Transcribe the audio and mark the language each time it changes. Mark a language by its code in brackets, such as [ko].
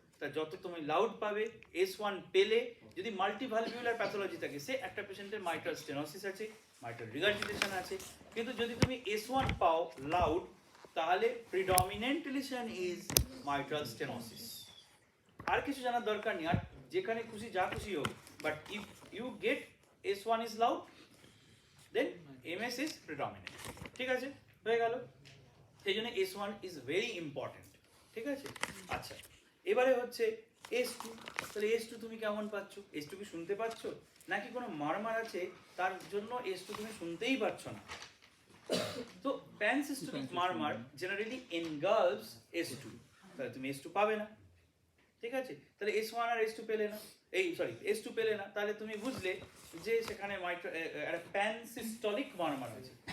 [bn] তা যত তুমি লাউড পাবে, S1 পেলে, যদি মাল্টিভালভিউলার প্যাথোলজি থাকে, সে একটা পেশেন্টের মাইট্রাল স্টেনোসিস আছে, মাইট্রাল রিগার্জিটেশন আছে, কিন্তু যদি তুমি S1 পাও লাউড, তাহলে predominant lesion is mitral stenosis. আর কিছু জানার দরকার নেই, আর যেখানে খুশি যা খুশি হোক, [en] But if you get S1 is loud, then MS is predominant। [bn] ঠিক আছে, হয়ে গেল। সেই জন্য [en] S1 is very important। [bn] ঠিক আছে, আচ্ছা এবারে হচ্ছে S2। তাহলে S2 তুমি কেমন পাচ্ছ? S2 কি শুনতে পাচ্ছ, নাকি কোনো মারমার আছে তার জন্য S2 তুমি শুনতেই পাচ্ছ না? তো প্যানসিস্টোলিক মারমার জেনারেলি এনগালভস S2, তাহলে তুমি S2 পাবে না। ঠিক আছে, তাহলে S1 আর S2 পেলে না, S2 পেলে না, তাহলে তুমি বুঝলে যে সেখানে একটা প্যানসিস্টোলিক মারমার আছে।